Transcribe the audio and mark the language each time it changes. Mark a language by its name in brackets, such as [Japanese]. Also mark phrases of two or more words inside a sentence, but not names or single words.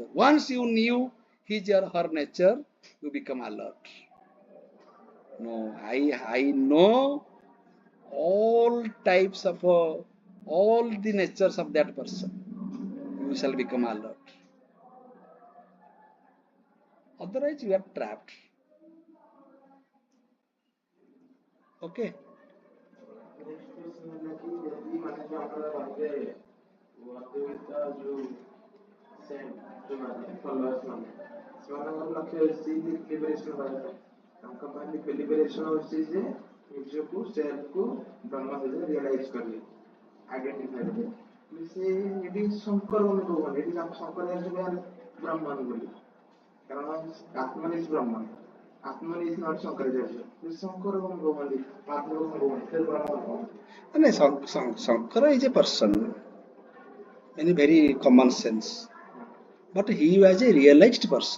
[English] Once you knew his or her nature, you become alert. No, I know all types of all the natures of that person. You shall become alert. Otherwise, you are trapped. Okay. [Odia] ସେମାନଙ୍କର ଲକ୍ଷ୍ୟ ଅଛି ଲିବରେସନ କରିବା ତାଙ୍କ ପାଇଁ ଲିବରେସନ ଅଛି ଯେ ନିଜକୁ ସେଲ୍ଫକୁ ବ୍ରହ୍ମ ଭିତରେ ରିଅଲାଇଜ କରିବେ ଆଇଡେଣ୍ଟିଫାଇ କରିବେ ସେ ଏଠି ଶଙ୍କର କହୁଛନ୍ତି ଏଠି ଶଙ୍କର ଜାଣିଛନ୍ତି ବ୍ରହ୍ମନ ବୋଲି କାରଣ [English] Atman is Brahman Atman is not Shankaracharya [Odia] ଶଙ୍କର କଣ କହୁଛନ୍ତି ମାଧବ କଣ କହୁଛନ୍ତି ବ୍ରହ୍ମ କଣ [English] Shankara is a person in a very common sense, but he was a realized person.